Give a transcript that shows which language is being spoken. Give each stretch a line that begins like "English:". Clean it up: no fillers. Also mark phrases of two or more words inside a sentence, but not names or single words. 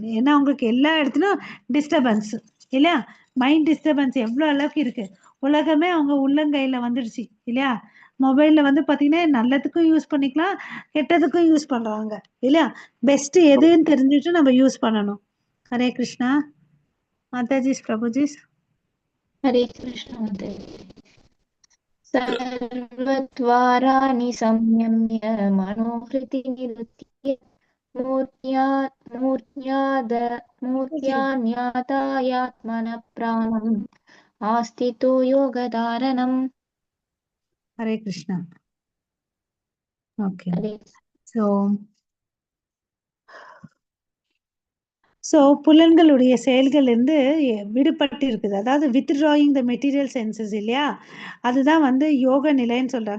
Tamil: ஏன்னா அவங்களுக்கு எல்லா இடத்துலயும் டிஸ்டர்பன்ஸ் இல்லையா?
English: mind disturbance
Tamil: எவ்வளவு அளவுக்கு இருக்கு. உலகமே அவங்க உள்ளங்கையில வந்துடுச்சு இல்லையா? மொபைல்ல வந்து பாத்தீங்கன்னா நல்லதுக்கும் யூஸ் பண்ணிக்கலாம், கெட்டதுக்கும் யூஸ் பண்றாங்க இல்லையா? பெஸ்ட் எதுன்னு தெரிஞ்சுட்டு நம்ம யூஸ் பண்ணணும். ஹரே கிருஷ்ணா. மாதாஜிஸ் பிரபுஜிஸ்.
Hindi: हरे कृष्ण माताजी।
Sanskrit: सर्वद्वाराणि संयम्य मनोहृति निरुत्य मूर्त्यान्यातायात्मनः प्राणम् आस्थितो योगधारणम्।
Tamil: ஹரே கிருஷ்ணா. ஓகே.
Hindi: हरे
Tamil: ஸோ புலன்களுடைய செயல்கள் இருந்து விடுபட்டு இருக்குது. அதாவது
English: withdrawing the material senses
Tamil: இல்லையா? அதுதான் வந்து யோக நிலைன்னு சொல்றாங்க.